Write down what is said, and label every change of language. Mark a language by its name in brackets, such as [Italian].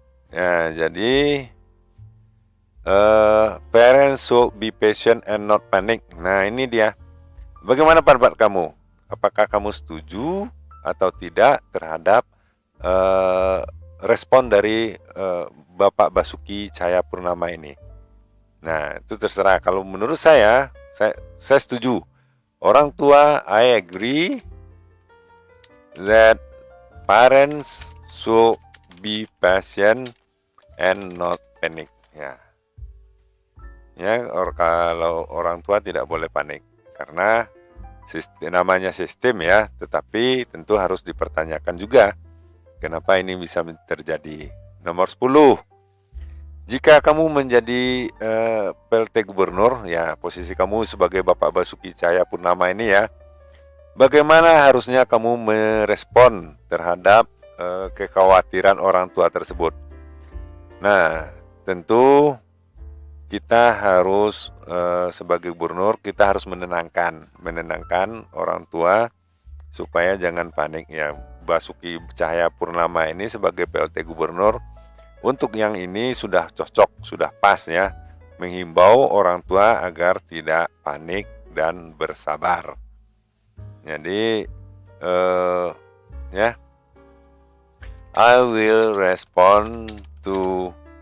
[Indonesian] Ya, jadi [English] parents should be patient and not panic. [Indonesian] Nah, ini dia. Bagaimana pendapat kamu? Apakah kamu setuju atau tidak terhadap respon dari Bapak Basuki Cahayapurnama ini? Nah, itu terserah. Kalau menurut saya setuju. Orang tua, [English] I agree that parents should be patient and not panic. [Indonesian] Ya. Ya, kalau orang tua tidak boleh panik karena namanya sistem, ya, tetapi tentu harus dipertanyakan juga kenapa ini bisa terjadi. Nomor 10. Jika kamu menjadi PLT Gubernur, ya, posisi kamu sebagai Bapak Basuki Cahayapurnama ini, ya, bagaimana harusnya kamu merespon terhadap kekhawatiran orang tua tersebut? Nah, tentu kita harus sebagai gubernur, kita harus menenangkan orang tua supaya jangan panik, ya. Basuki Cahayapurnama ini sebagai PLT Gubernur untuk yang ini sudah cocok, sudah pas, ya, menghimbau orang tua agar tidak panik dan bersabar. Jadi ya, [English] I will respond to